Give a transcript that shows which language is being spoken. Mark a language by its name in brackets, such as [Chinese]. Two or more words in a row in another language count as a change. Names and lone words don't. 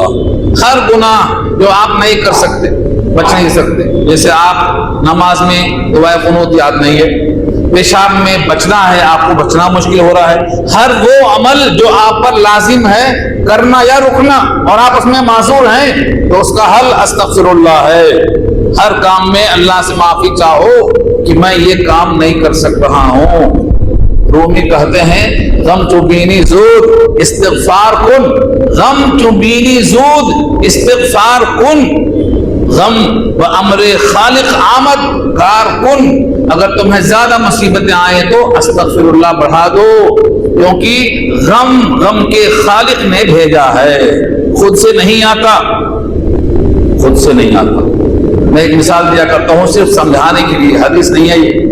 [Urdu] ہر گناہ جو آپ نہیں کر سکتے, بچ نہیں سکتے, جیسے آپ نماز میں دعائے قنوت یاد نہیں ہے, پیشاب میں بچنا ہے, آپ کو بچنا مشکل ہو رہا ہے, ہر وہ عمل جو آپ پر لازم ہے کرنا یا رکنا اور آپ اس میں معذور ہیں, تو اس کا حل [Arabic] استغفر اللہ [Urdu] ہے. ہر کام میں اللہ سے معافی چاہو, کہ میں یہ کام نہیں کر سک رہا ہوں. [Persian] رومی کہتے ہیں غم چوبینی زود استغفار کن، غم چوبینی زود استغفار کن، غم و امر خالق آمد کار کن. [Urdu] اگر تمہیں زیادہ مصیبتیں آئیں تو [Arabic] استغفر اللہ [Urdu] بڑھا دو، کیونکہ غم کے خالق نے بھیجا ہے، خود سے نہیں آتا، خود سے نہیں آتا. میں ایک مثال دیا کرتا ہوں صرف سمجھانے کے لیے، حدیث نہیں ہے یہ.